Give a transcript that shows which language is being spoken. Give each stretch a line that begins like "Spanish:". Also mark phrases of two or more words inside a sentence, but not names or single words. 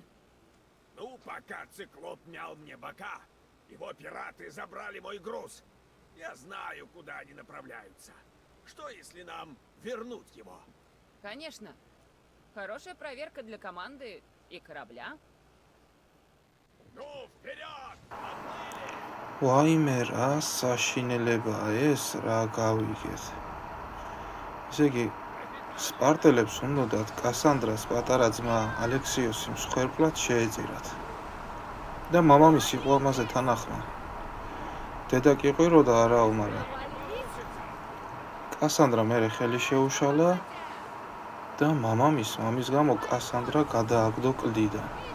Russian: Ну, пока циклоп мял мне бока, его пираты забрали мой груз. Я знаю, куда они направляются. Что, если нам вернуть его? Конечно. Хорошая проверка для команды и корабля. Ну, вперед! Отплыли!
Georgian: ვაიმე რა საშინელებაა ეს რა გავიგეთ. ესე იგი სპარტელებს უნდათ კასანდრას პატარა ძმა ალექსიოსი მსხვერპლად შეეწირათ. და მამამისი იყო ამაზე თანახმა. დედა კი ყვიროდა არაო, მაგრამ კასანდრა მერე ხელი შეუშალა და მამამის გამო კასანდრა გადააგდო კლდიდან.